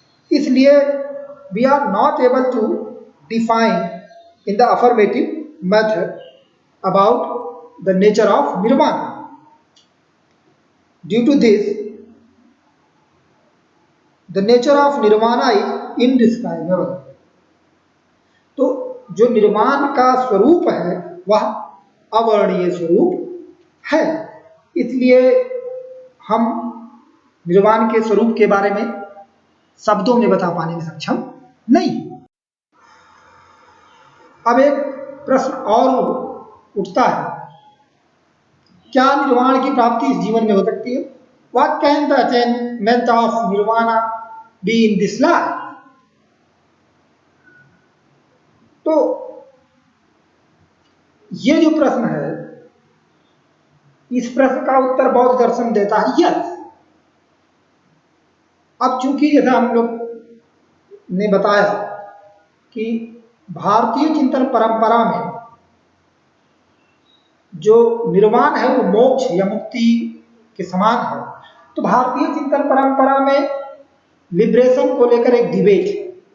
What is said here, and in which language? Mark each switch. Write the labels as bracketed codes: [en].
[en] इसलिए we are not able to define in the affirmative method about the nature of nirvana. Due to this, the nature of nirvana is indescribable। [hi] तो जो निर्वाण का स्वरूप है वह अवर्णनीय स्वरूप है, इसलिए हम निर्वाण के स्वरूप के बारे में शब्दों में बता पाने में सक्षम नहीं। अब एक प्रश्न और उठता है, क्या निर्वाण की प्राप्ति इस जीवन में हो सकती है? [en] What can the attainment of nirvana be in this life? [hi] तो ये जो प्रश्न है, इस प्रश्न का उत्तर बौद्ध दर्शन देता है यस। अब चूंकि जैसा हम लोग ने बताया कि भारतीय चिंतन परंपरा में जो निर्वाण है वो मोक्ष या मुक्ति के समान है, तो भारतीय चिंतन परंपरा में लिबरेशन को लेकर एक डिबेट है।